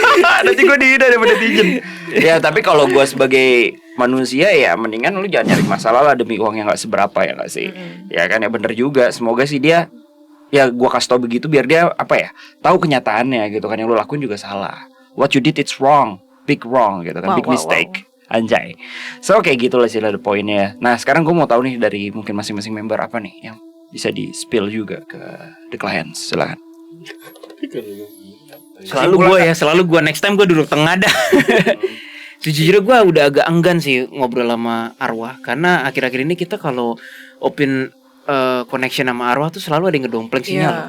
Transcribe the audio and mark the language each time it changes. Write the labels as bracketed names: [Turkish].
[Indonesian] Nanti gue dihina sama netizen. Ya tapi kalau gue sebagai manusia ya mendingan lu jangan nyari masalah lah demi uang yang gak seberapa, ya gak sih? Ya kan, ya bener juga. Semoga sih dia, ya gue kasih tau begitu biar dia apa ya, tahu kenyataannya gitu kan, yang lu lakuin juga salah. [English] What you did it's wrong, big wrong [Indonesian] gitu kan, [English] big mistake. [Indonesian] Anjay. So kayak gitu lah sih the poinnya. Nah sekarang gue mau tahu nih dari mungkin masing-masing member apa nih yang bisa di spill juga ke the clients. Silakan. Selalu gue next time gue duduk tengah dah. Sejujurnya gue udah agak enggan sih ngobrol sama arwah, karena akhir-akhir ini kita kalau open connection sama arwah tuh selalu ada yang ngedompleng sinyal.